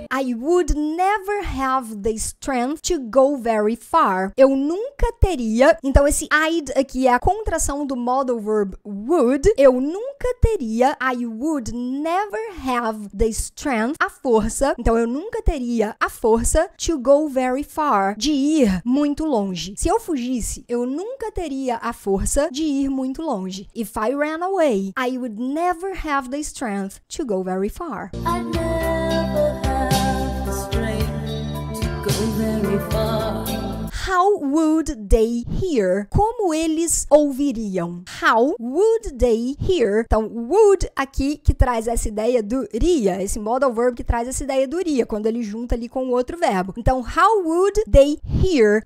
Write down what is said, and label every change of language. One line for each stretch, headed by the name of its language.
English: I would never have the strength to go very far.
Portuguese: Eu nunca teria. Então, esse I'd aqui é a contração do modal verb would. Eu nunca teria.
English: I would never have the strength,
Portuguese: a força. Então, eu nunca teria a força
English: to go very far,
Portuguese: de ir muito longe. Se eu fugisse, eu nunca teria a força de ir muito longe.
English: If I ran away, I would never have the strength to go very far. I never have the strength to go very far. How would they hear?
Portuguese: Como eles ouviriam?
English: How would they hear?
Portuguese: Então, would aqui que traz essa ideia do iria, esse modal verb que traz essa ideia do iria, quando ele junta ali com o outro verbo.
English: Então, how would they hear?